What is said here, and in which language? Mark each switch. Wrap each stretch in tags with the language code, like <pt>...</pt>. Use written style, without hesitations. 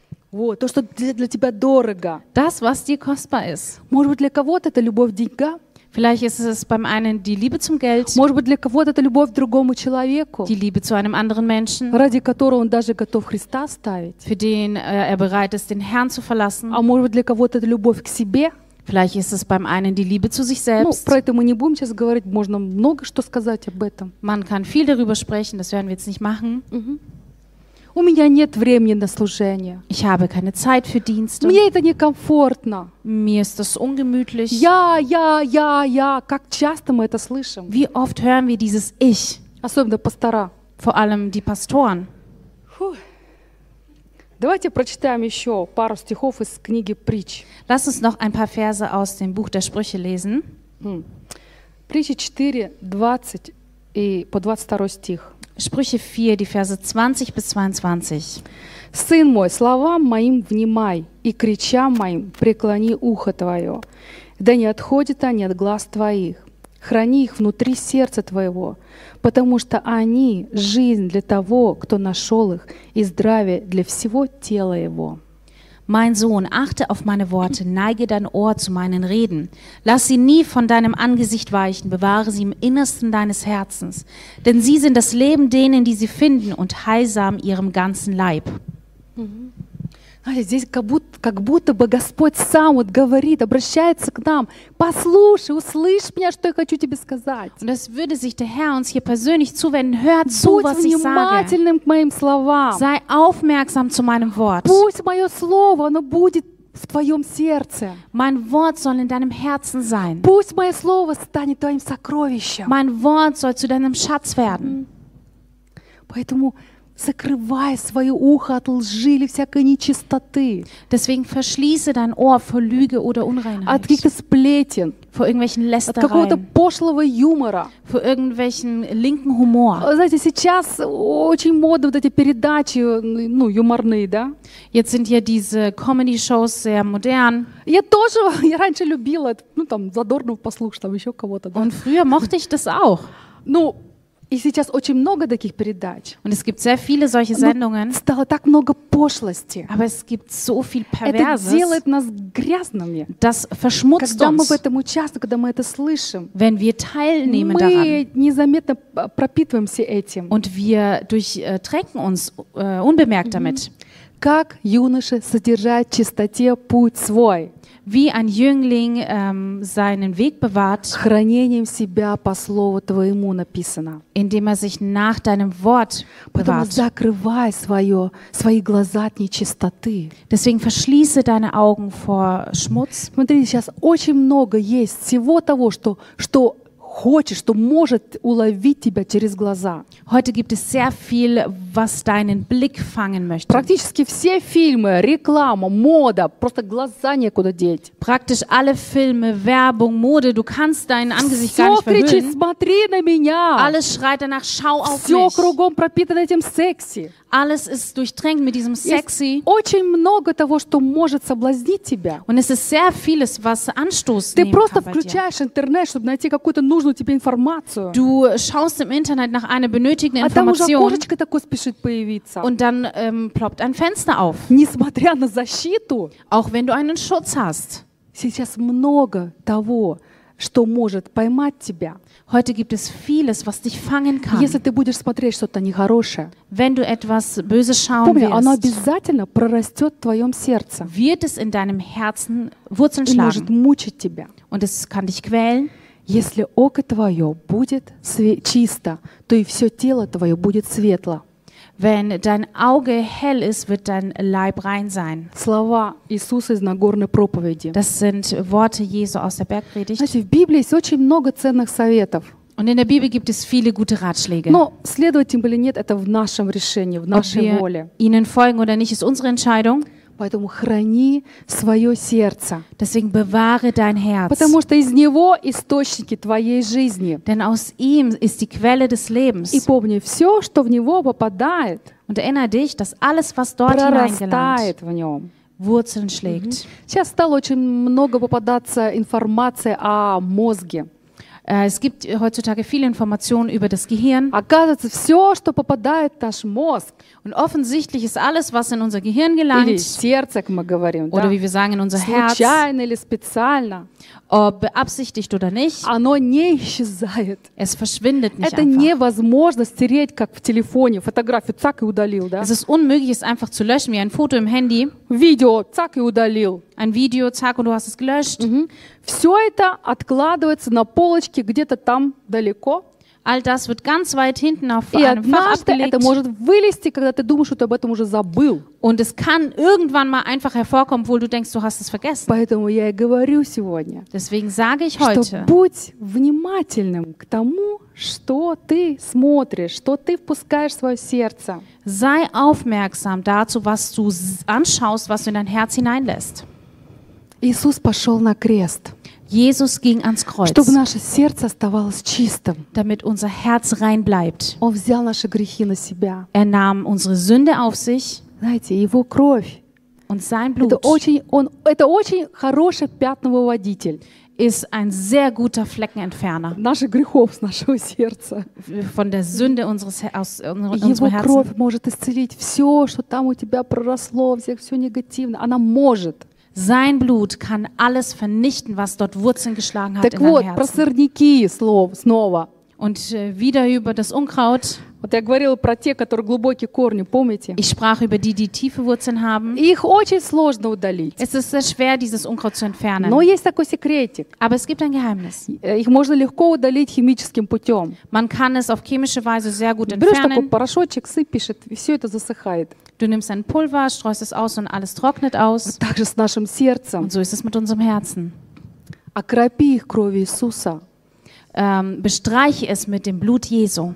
<ru>Вот, то, что для тебя дорого.</ru> <de>Das, was dir kostbar ist.</de> <ru>Может быть, для кого-то это любовь к деньгам?</ru> <de>Vielleicht ist es beim einen die Liebe zum Geld.</de> <ru>Может быть, для кого-то это любовь к другому человеку.</ru> <de>Die Liebe zu einem anderen Menschen.</de> <ru>Ради которого он даже готов Христа ставить.</ru> <de>Für den er bereit ist, den Herrn zu verlassen.</de> <ru>А может быть, для кого-то это любовь к себе.</ru> <de>Vielleicht ist es beim einen die Liebe zu sich selbst.</de> <ru>Ну, про это мы не будем сейчас говорить, можно много что сказать об этом.</ru> <de>Man kann viel darüber sprechen, das werden wir jetzt nicht machen. Mhm.</de> <ru>У меня нет времени на служение.</ru> <de>Ich habe keine Zeit für Dienste.</de> <ru>Мне это некомфортно.</ru> <de>Mir ist das ungemütlich.</de> <ru>Я. Как часто мы это слышим?</ru> <de>Wie oft hören wir dieses Ich?</de> <ru>Особенно пастора.</ru> <de>Vor allem die Pastoren.</de> <ru>Давайте прочитаем еще пару стихов из книги Притч.</ru> <de>Lass uns noch ein paar Verse aus dem Buch der Sprüche lesen.</de> <ru>Притчи 4, 20 и по 22 стих.</ru> <de>Sprüche 4, die Verse 20 bis 22.</de> <ru>Сын мой, словам моим внимай, и к речам моим преклони ухо твое, да не отходят они от глаз твоих. Храни их внутри сердца твоего, потому что они – жизнь для того, кто нашел их, и здравие для всего тела его.</ru> <de>Mein Sohn, achte auf meine Worte, neige dein Ohr zu meinen Reden. Lass sie nie von deinem Angesicht weichen, bewahre sie im Innersten deines Herzens. Denn sie sind das Leben denen, die sie finden, und heilsam ihrem ganzen Leib.</de> <ru>Здесь как будто бы Господь сам вот говорит, обращается к нам. Послушай, услышь меня, что я хочу тебе сказать.</ru> <de>Und es würde sich der Herr uns hier persönlich zuwenden. Hör zu, was ich sage.</de> <ru>Будь внимательным к моим словам.</ru> <de>Sei aufmerksam zu meinem Wort.</de> <ru>Пусть мое слово, оно будет в твоем сердце.</ru> <de>Mein Wort soll in deinem Herzen sein.</de> <ru>Пусть мое слово станет твоим сокровищем.</ru> <de>Mein Wort soll zu deinem Schatz werden.</de> <ru>Поэтому закрывай свое ухо от лжи или всякой нечистоты.</ru> <de>Deswegen verschließe dein Ohr vor Lüge oder Unreinheit.</de> <ru>От каких-то сплетен.</ru> <de>Vor irgendwelchen Lästereien.</de> <ru>От какого-то пошлого юмора.</ru> <de>Vor irgendwelchen linken Humor.</de> <ru>Знаете, сейчас очень модно вот эти передачи, ну, юморные, да?</ru> <de>Jetzt sind ja diese Comedy-Shows sehr modern.</de> <ru>Я тоже, я раньше любила, ну, там, Задорнов послушать, там, еще кого-то, да?</ru> <de>Und früher mochte ich das auch.</de> <ru>Ну, и сейчас очень много таких передач.</ru> <de>Und es gibt sehr viele solche Sendungen.</de> <ru>Но стало так много пошлости.</ru> <de>Aber es gibt so viel Perverses.</de> <ru>Это делает нас грязными.</ru> <de>Das verschmutzt</de> <ru>когда</ru> <de>uns.</de> <ru>Мы в этом участвуем, когда мы это слышим.</ru> <de>Wenn wir teilnehmen</de> <ru>мы</ru> <de>daran.</de> <ru>Незаметно пропитываемся этим.</ru> <de>Und wir durchtränken uns unbemerkt damit.</de> <ru>как юноша содержать в чистоте путь свой.</ru> <de>Wie ein Jüngling seinen Weg bewahrt,</de> <ru>хранением себя по слову твоему написано,</ru> <de>indem er sich nach deinem Wort bewahrt.</de> <ru>Потому закрывай свои глаза от нечистоты.</ru> <de>Deswegen verschließe deine Augen vor Schmutz.</de> <ru>Смотрите, сейчас очень много есть всего того, что хочешь, что может уловить тебя через глаза.</ru> <de>Heute gibt es sehr viel, was deinen Blick fangen möchte.</de> <ru>Практически все фильмы, реклама, мода, просто глаза некуда деть.</ru> <de>Praktisch alle Filme, Werbung, Mode, du kannst dein Angesicht gar nicht verhüllen.</de> <ru>Все кричит, смотри на меня.</ru> <de>Alles schreit danach, schau auf mich.</de> <ru>Все кругом пропитано этим секси.</ru> <de>Alles ist durchtränkt mit diesem sexy.</de> <ru>Есть очень много того, что может соблазнить тебя.</ru> <de>Und es ist sehr vieles, was Anstoß nehmen.</de> <ru>Ты просто включаешь интернет, чтобы найти какую-то нужную тебе информацию.</ru> <de>Du schaust im Internet nach einer benötigten Information.</de> <ru>А там уже окошечко такое спешит появиться.</ru> <de>Und dann ploppt ein Fenster auf.</de> <ru>Несмотря на защиту.</ru> <de>Auch wenn du einen Schutz hast.</de> <ru>Сейчас много того, что может поймать тебя.</ru> <de>Heute gibt es vieles, was dich fangen kann.</de> <ru>Если ты будешь смотреть что-то нехорошее,</ru> <de>wenn du etwas Böses schauen wirst,</de> <ru>оно обязательно прорастет в твоем сердце.</ru> <de>Wird es in deinem Herzen Wurzeln schlagen.</de> <ru>И может мучить тебя.</ru> <de>Und es kann dich quälen.</de> <ru>Если око твое будет чисто, то и все тело твое будет светло.</ru> <de>Wenn dein Auge hell ist, wird dein Leib rein sein.</de> <ru>Слова Иисуса из Нагорной проповеди.</ru> <de>Das sind Worte Jesu aus der Bergpredigt.</de> <ru>Знаете, в Библии есть очень много ценных советов.</ru> <de>Und in der Bibel gibt es viele gute Ratschläge.</de> <ru>Но следовать им или нет, это в нашем решении, в нашей</ru> <de>Ob</de> <ru>воле.</ru> <de>Wir ihnen folgen oder nicht, ist unsere Entscheidung.</de> <ru>Поэтому храни свое сердце.</ru> <de>Deswegen bewahre dein Herz.</de> <ru>Потому что из него источники твоей жизни.</ru> <de>Denn aus ihm ist die Quelle des Lebens.</de> <ru>И помни, все, что в него попадает,</ru> <de>Und erinnere dich, dass alles, was dort</de> <ru>прорастает в нем.</ru> <de>Wurzeln schlägt.</de> <ru>Сейчас стало очень много попадаться информации о мозге.</ru> <de>Es gibt heutzutage viele Informationen über das Gehirn.</de> <ru>Оказывается, все, что попадает в наш мозг.</ru> <de>Und offensichtlich ist alles, was in unser Gehirn gelangt,</de> <ru>или сердце, как мы говорим,</ru> <de>oder</de> <ru>да?</ru> <de>wie wir sagen, in unser</de> <ru>Случайно</ru> <de>Herz,</de> <ru>или специально,</ru> <de>ob beabsichtigt oder nicht,</de> <ru>оно не исчезает.</ru> <de>Es verschwindet nicht</de> <ru>Это</ru> <de>einfach.</de> <ru>Невозможно стереть, как в телефоне, фотографию, цак и удалил, да?</ru> <de>Es ist unmöglich, es einfach zu löschen, wie ein Foto im Handy.</de> <ru>Видео, цак и удалил.</ru> <de>Ein Video, zack, und du hast es gelöscht. Mm-hmm.</de> <ru>Все это откладывается на полочке где-то там далеко.</ru> <de>All das wird ganz weit hinten auf</de> <ru>И</ru> <de>einem Fach abgelegt.</de> <ru>Это может вылезти, когда ты думаешь, что ты об этом уже забыл.</ru> <de>Und es kann irgendwann mal einfach hervorkommen, wo du denkst, du hast es vergessen.</de> <ru>Поэтому я и говорю сегодня.</ru> <de>Deswegen sage ich heute.</de> <ru>Что будь внимательным к тому, что ты смотришь, что ты впускаешь в свое сердце.</ru> <de>Sei aufmerksam dazu, was du anschaust, was du in dein Herz hineinlässt.</de> <ru>Иисус пошел на крест.</ru> <de>Jesus ging ans Kreuz,</de> <ru>чтобы наше сердце оставалось чистым,</ru> <de>damit unser Herz rein bleibt.</de> <ru>Он взял наши грехи на себя.</ru> <de>Er nahm unsere Sünde auf sich.</de> <ru>Знаете, его кровь.</ru> <de>Und sein Blut.</de> <ru>Это очень хороший пятновыводитель.</ru> <de>Ist ein sehr guter Fleckenentferner.</de> <ru>Наши грехов с нашего сердца.</ru> <de>Von der Sünde unseres aus unserem Herzen.</de> <ru>Его кровь может исцелить все, что там у тебя проросло, все негативное. Она может.</ru> <de>Sein Blut kann alles vernichten, was dort Wurzeln geschlagen hat</de> <ru>так</ru> <de>in deinem Herzen.</de> <ru>Вот, про сорняки, снова.</ru> <de>Und wieder über das Unkraut.</de> <ru>Вот я говорила про те, которые глубокие корни, помните?</ru> <de>Ich sprach über die, die tiefe Wurzeln haben.</de> <ru>Их очень сложно удалить.</ru> <de>Es ist sehr schwer, dieses Unkraut zu entfernen.</de> <ru>Но есть такой секретик.</ru> <de>Aber es gibt ein Geheimnis.</de> <ru>Их можно легко удалить химическим путем.</ru> <de>Man kann es auf chemische Weise sehr gut entfernen.</de> <ru>Берешь такой порошочек, сыпешь, и все это засыхает.</ru> <de>Du nimmst ein Pulver, streust es aus und alles trocknet aus.</de> <ru>Вот так же с нашим сердцем.</ru> <de>Und so ist es mit unserem Herzen.</de> <ru>Окропи их кровью Иисуса.</ru> <de>Bestreiche es mit dem Blut Jesu.</de>